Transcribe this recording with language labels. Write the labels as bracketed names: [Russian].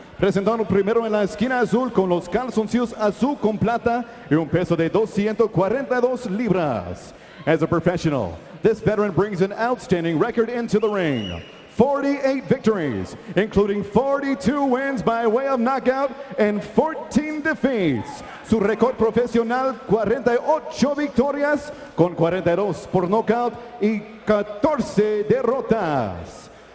[Spanish] Presentando primero en la esquina azul con los calzoncillos azul con plata y un peso de 242 libras. [English] As a professional, this veteran brings an outstanding record into the ring. 48 victories, including 42 wins by way of knockout and 14 defeats. [Spanish] Su récord profesional, 48 victorias con 42 por knockout y 14 derrotas.